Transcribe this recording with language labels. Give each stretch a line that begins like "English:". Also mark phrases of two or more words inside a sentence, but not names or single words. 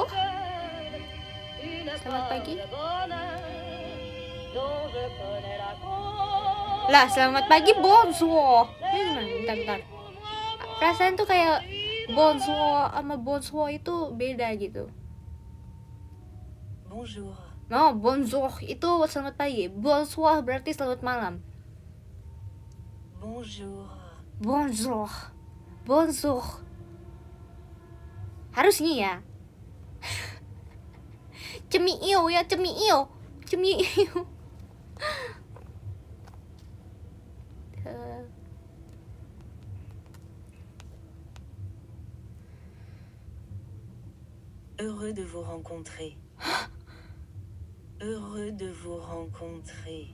Indonesian: Selamat pagi. Lah, selamat pagi. Bonsoir. Bentar. Perasaan tuh kayak bonsoir sama bonsoir itu beda gitu. Bonjour. No, bonjour itu selamat pagi. Bonsoir berarti selamat malam. Bonjour. Bonjour. Harusnya ya. Cemiio ya, cemiio.
French: Heureux de vous rencontrer. Heureux de vous rencontrer.